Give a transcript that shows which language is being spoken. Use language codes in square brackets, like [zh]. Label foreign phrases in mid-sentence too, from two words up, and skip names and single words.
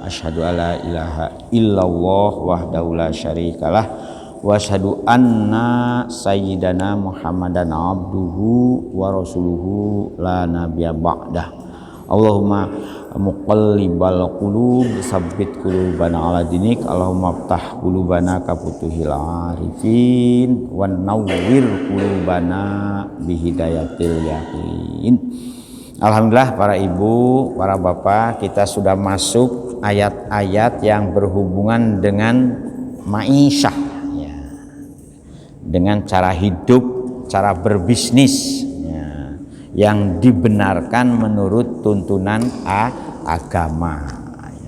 [ar] أشهد أن لا إله إلا الله وحده لا شريك له وأشهد أن سيدنا محمدا عبده ورسوله لا نبي بعده. اللهم مقلب القلوب ثبت قلوبنا على دينك. اللهم افتح قلوبنا كفتوح العارفين ونور قلوبنا بهداية اليقين. [id] Alhamdulillah para ibu, para bapak, kita sudah masuk ayat-ayat yang berhubungan dengan ma'isyah ya. Dengan cara hidup, cara berbisnis ya, yang dibenarkan menurut tuntunan agama ya.